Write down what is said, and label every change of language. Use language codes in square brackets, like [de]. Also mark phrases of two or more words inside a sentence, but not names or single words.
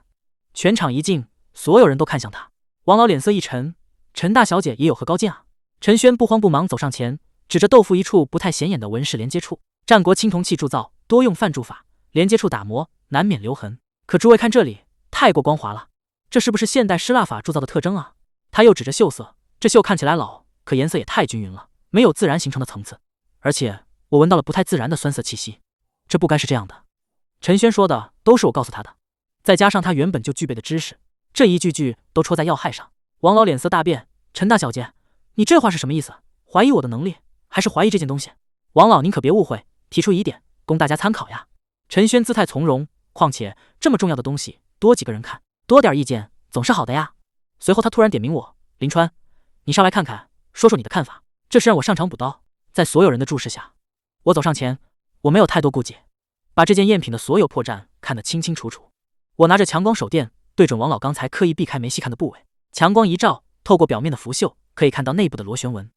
[zh] 全場一靜，所有人都看向他。王老臉色一沉：“陳大小姐也有何高見啊？” 陳軒不慌不忙走上前，指着豆腐一處不太顯眼的紋飾連接處。戰國青銅器鑄造多用范鑄法，連接處打磨難免留痕。可諸位看這裡，太過光滑了，這是不是現代失蠟法鑄造的特徵啊？他又指着繡色，這繡看起來老，可顏色也太均匀了，沒有自然形成的層次，而且我聞到了不太自然的酸澀氣息，這不該是這樣的。陳軒說的都是我告訴他的，再加上他原本就具備的知識，這一句句都戳在要害上。王老臉色大變：“陳大小姐，你這話是什麼意思？懷疑我的能力，還是懷疑這件東西？” 王老您可別誤會，提出疑點供大家參考呀。陳軒姿態從容，況且這麼重要的東西，多幾個人看，多點意見總是好的呀。隨後他突然點名我：“林川，你上來看看，說说你的看法。” 這是讓我上場補刀。在所有人的注視下，我走上前，我沒有太多顧忌，把這件贗品的所有破綻看得清清楚楚。我拿着強光手電對準王老剛才刻意避開沒細看的部位，強光一照，透過表面的腐鏽可以看到內部的螺旋紋。